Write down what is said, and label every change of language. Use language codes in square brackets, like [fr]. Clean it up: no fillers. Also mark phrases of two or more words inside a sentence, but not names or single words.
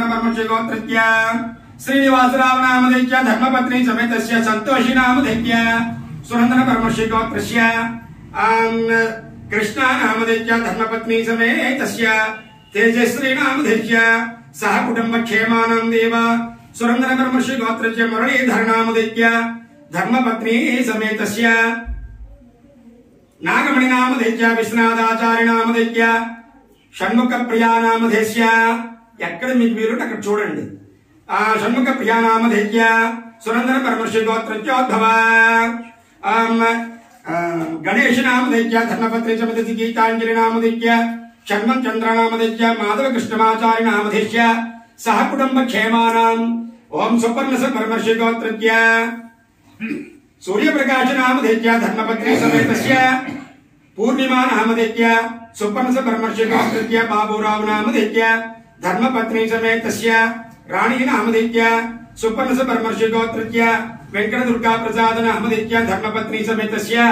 [sa] परमर्षि गोत्रस्य श्रीनिवासराव नामधेय धर्मपत्नी समेतस्य संतोषी नामधेय सुनंदन परमर्षि गोत्रस्य कृष्णा नामधेय धर्मपत्नी समेतस्य तेजश्री नामधेय सह कुटुंब क्षेमानां देव सुरंदन परमर्षि गोत्रस्य मुरलीधर नामधेय धर्मपत्नी समेतस्य नागमणि नामधेय विश्वनाथाचार्य नामधेय షణ్ముఖ ప్రియా నామధేయ [te] ఎక్కడ మీకు వీలుంటే అక్కడ చూడండి [sa] ఆ షణ్ముఖ ప్రియా నామధేయ సునందన పరమర్షి గోత్రోద్భవ గణేష్ నామధేయ ధర్మపత్ని సమేత గీతాంజలి నామధేయ షణ్మం చంద్ర నామధేయ మాధవ కృష్ణమాచార్య నామధేయ సహ కుటుంబ క్షేమానాం ఓం సుపర్ణస పరమర్షి గోత్రస్య सूर्यप्रकाश नामधेय धर्मपत्नी समेतस्य पूर्णिमा नामधेय सुपर्णस परमर्षि गोत्रस्य बाबूराव नामधेय धर्मपत्नी समेतस्य राणी नामधेय सुपर्णस परमर्षि गोत्रस्य वेंकट दुर्गा प्रसाद नामधेय धर्मपत्नी समेतस्य